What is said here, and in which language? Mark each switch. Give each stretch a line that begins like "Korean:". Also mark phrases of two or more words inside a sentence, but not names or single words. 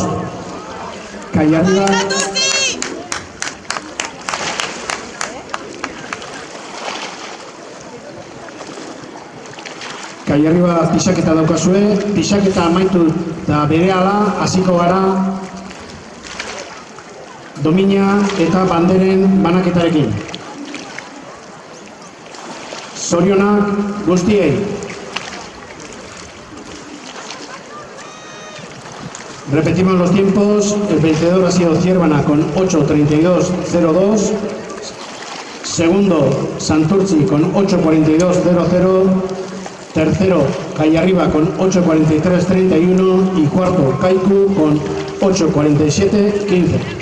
Basque: Kai Arriba, Kai Arriba pixaketa daukazue, pixaketa amaitu eta berehala hasiko gara domina eta banderen banaketarekin. Zorionak guztiei.
Spanish: Repetimos los tiempos. El vencedor ha sido Ciervana con 8:32:02. Segundo, Santurtzi con 8:42:00. Tercero, Kai Arriba con 8:43:31 y cuarto, Kaiku con 8:47:15.